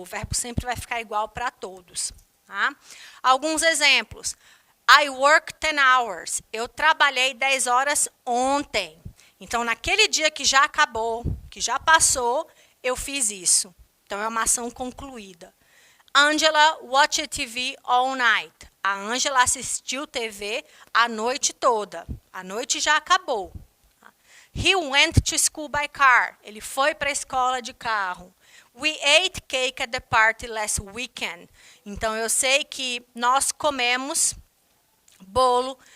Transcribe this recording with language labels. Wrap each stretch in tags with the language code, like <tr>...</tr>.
<pt>O verbo sempre vai ficar igual para todos. Tá? Alguns exemplos.</pt> <en>I worked 10 hours.</en> <pt>Eu trabalhei 10 horas ontem. Então, naquele dia que já acabou, que já passou, eu fiz isso. Então, é uma ação concluída.</pt> <en>Angela watched TV all night.</en> <pt>A Angela assistiu TV a noite toda. A noite já acabou.</pt> <en>He went to school by car.</en> <pt>Ele foi para a escola de carro.</pt> <en>We ate cake at the party last weekend.</en> <pt>Então, eu sei que nós comemos bolo</pt>